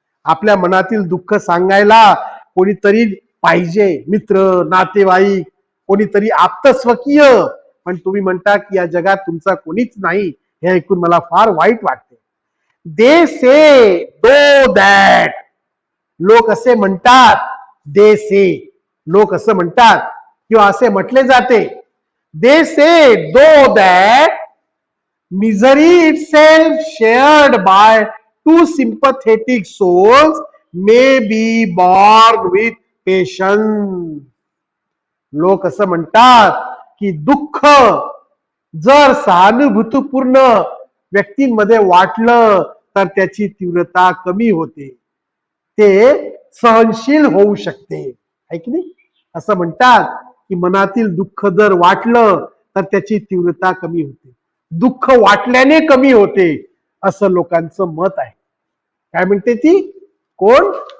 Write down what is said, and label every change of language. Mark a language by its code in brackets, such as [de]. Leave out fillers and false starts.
[mr] आपल्या मनातील दुःख सांगायला कोणीतरी पाहिजे, मित्र, नातेवाईक, कोणीतरी आप्तस्वकीय. पण तुम्ही म्हणता की या जगात तुमचा कोणीच नाही. हे ऐकून मला फार वाईट वाटते. [en] They say though that. [mr] लोक असे म्हणतात. [en] they say, [mr] लोक असं म्हणतात किंवा असे म्हटले जाते. [en] They say though that misery itself shared by two sympathetic souls may be borne with patience. [mr] लोक असं म्हणतात की दुःख जर सहानुभूतीपूर्ण व्यक्तींमध्ये वाटलं तर त्याची तीव्रता कमी होते, ते सहनशील होऊ शकते. आहे की नाही? असं म्हणतात की मनातील दुःख जर वाटलं तर त्याची तीव्रता कमी होते, दुःख वाटल्याने कमी होते, असं लोकांचं मत आहे. काय म्हणते ती? कोण?